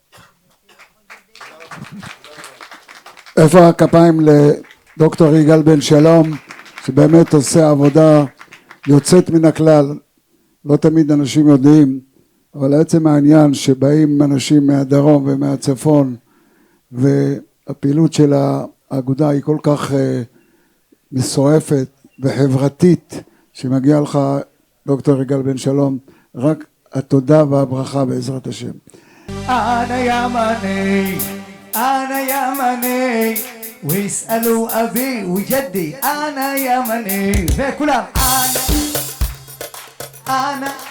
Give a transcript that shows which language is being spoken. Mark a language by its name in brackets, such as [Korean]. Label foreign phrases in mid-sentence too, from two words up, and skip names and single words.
[Hebrew] איפה הכפיים לדוקטור יגאל בן שלום, שבאמת עושה עבודה יוצאת מן הכלל, לא תמיד אנשים יודעים, אבל עצם העניין שבאים אנשים מהדרום ומהצפון, והפעילות של האגודה היא כל כך מסועפת וחברתית, שמגיע לך דוקטור יגאל בן שלום, רק התודה והברכה בעזרת השם. [Arabic] أنا يمني أنا يمني ويسألوا أبي وجدي أنا يمني فكلهم أنا